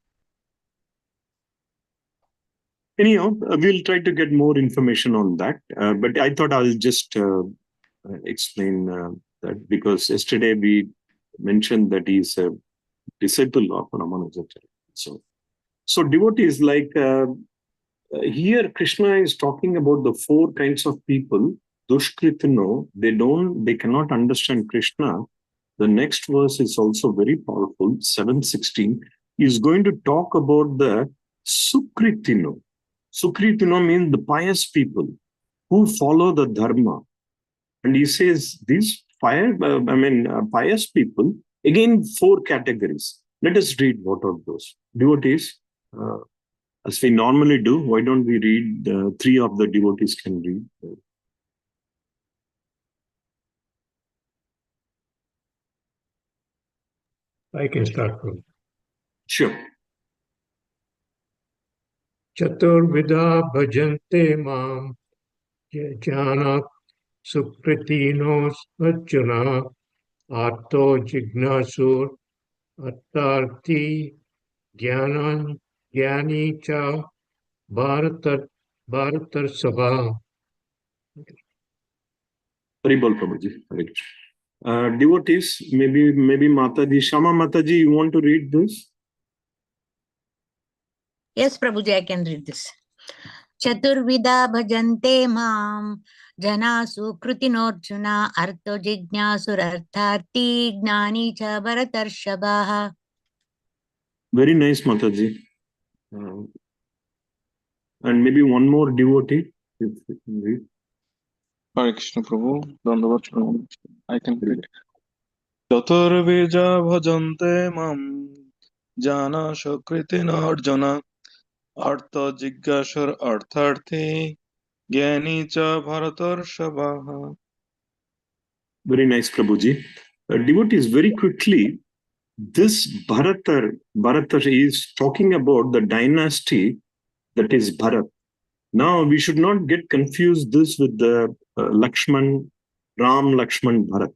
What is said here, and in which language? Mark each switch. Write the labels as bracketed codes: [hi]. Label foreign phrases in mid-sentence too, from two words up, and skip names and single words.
[en] Anyhow, we'll try to get more information on that, but I thought I'll just explain that, because yesterday we mentioned that he's a disciple of Ramanujacharya. So devotees, like here Krishna is talking about the four kinds of people. su-kṛtino, they cannot understand Krishna. The next verse is also very powerful, 7:16. He's going to talk about the su-kṛtino. Su-kṛtino means the pious people who follow the dharma. And he says these pious people, again, four categories. Let us read what are those. Devotees, as we normally do, why don't we read, three of the devotees can read. I can start from. Sure. [sa] चतुर्विधा भजन्ते मां जनाः सुकृतिनो र्जुन आर्तो जिज्ञासुर् अर्थार्थी ज्ञानी च भरतर्षभ. [en] Haribol Prabhuji. Devotees, maybe Mataji, Shama Mataji, you want to read this? Yes, Prabhuji, I can read this. [sa] चतुर्विधा भजन्ते मां जनाः सुकृतिनो र्जुन आर्तो जिज्ञासुर् अर्थार्थी ज्ञानी च भरतर्षभ. [en] Very nice, Mataji. And maybe one more devotee, if you can read. [sa] हरे कृष्ण प्रभु, दण्डवत् प्रणाम. [en] I can read. [sa] चतुर्विधा भजन्ते मां जनाः सुकृतिनो र्जुन आर्तो जिज्ञासुर् अर्थार्थी ज्ञानी च भरतर्षभ. [en] Very nice, Prabhuji. Devotees, very quickly, this Bharatar is talking about the dynasty that is Bharat. Now, we should not get confused this with the Lakshman Ram, Lakshman, Bharat.